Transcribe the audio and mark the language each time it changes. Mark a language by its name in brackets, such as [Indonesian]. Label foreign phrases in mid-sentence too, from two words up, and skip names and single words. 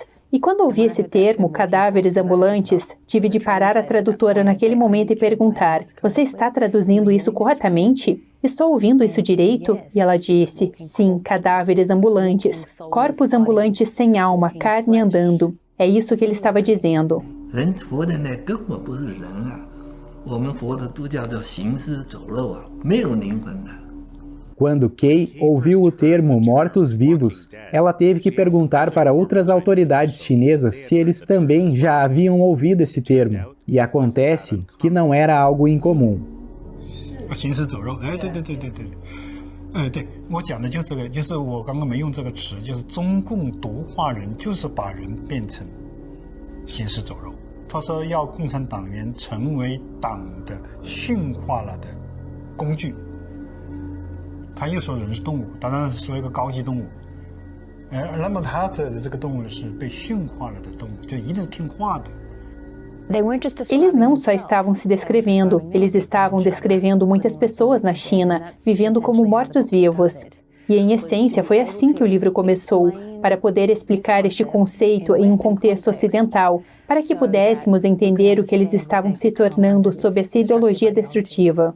[Portuguese] E quando ouvi esse termo, cadáveres ambulantes, tive de parar a tradutora naquele momento e perguntar: "Você está traduzindo isso corretamente? Estou ouvindo isso direito?" E ela disse: "Sim, cadáveres ambulantes, corpos ambulantes sem alma, carne andando." É isso que ele estava dizendo. [Chinese] 人活的那根本不是人啊，我们活的都叫做行尸走肉啊，没有灵魂的。 [Portuguese] Quando Kay ouviu o termo mortos-vivos, ela teve que perguntar para outras autoridades chinesas se eles também já haviam ouvido esse termo. E acontece que não era algo incomum. [Chinese] 行尸走肉，对，我讲的就是这个，就是我刚刚没用这个词，就是中共毒化人，就是把人变成行尸走肉。他说要共产党员成为党的驯化了的工具。他又说人是动物，当然是说一个高级动物。那么他的这个动物是被驯化了的动物，就一定是听话的。 [Portuguese] Eles não só estavam se descrevendo, eles estavam descrevendo muitas pessoas na China, vivendo como mortos-vivos. E, em essência, foi assim que o livro começou, para poder explicar este conceito em um contexto ocidental, para que pudéssemos entender o que eles estavam se tornando sob essa ideologia destrutiva.